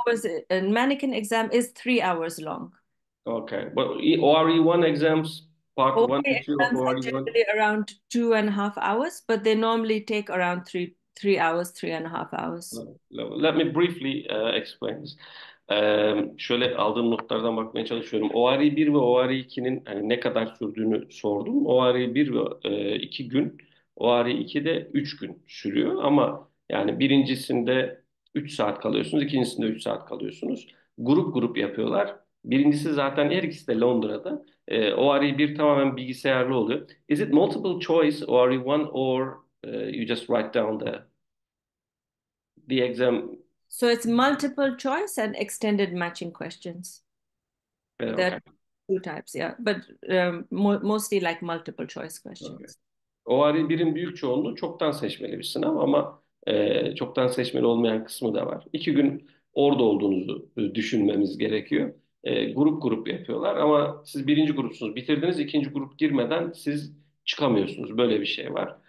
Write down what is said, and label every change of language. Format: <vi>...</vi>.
<en>hours, mannequin exam is 3 hours long. Okay. But ORE1 exams, part one ORE to two of exams are ORE1. generally around 2.5 hours, but they normally take around three hours, 3.5 hours. Let me briefly explain this.</en> <tr>Şöyle aldığım notlardan bakmaya çalışıyorum. ORE 1 ve ORE 2'nin hani ne kadar sürdüğünü sordum. ORE 1 ve 2 gün, ORE 2 de 3 gün sürüyor. Ama yani birincisinde 3 saat kalıyorsunuz, ikincisinde 3 saat kalıyorsunuz. Grup grup yapıyorlar. Birincisi zaten her ikisi de Londra'da. ORE 1 tamamen bilgisayarlı oluyor.</tr> <en>Is it multiple choice ORE 1 or you just write down the exam? So it's multiple choice and extended matching questions. There Okay. are two types, yeah, but mostly like multiple choice Okay. questions.</en> <tr>ORE 1'in büyük çoğunluğu çoktan seçmeli bir sınav ama çoktan seçmeli olmayan kısmı da var. 2 gün orada olduğunuzu düşünmemiz gerekiyor. Grup grup yapıyorlar ama siz birinci grupsunuz, bitirdiniz, ikinci grup girmeden siz çıkamıyorsunuz. Böyle bir şey var.</tr>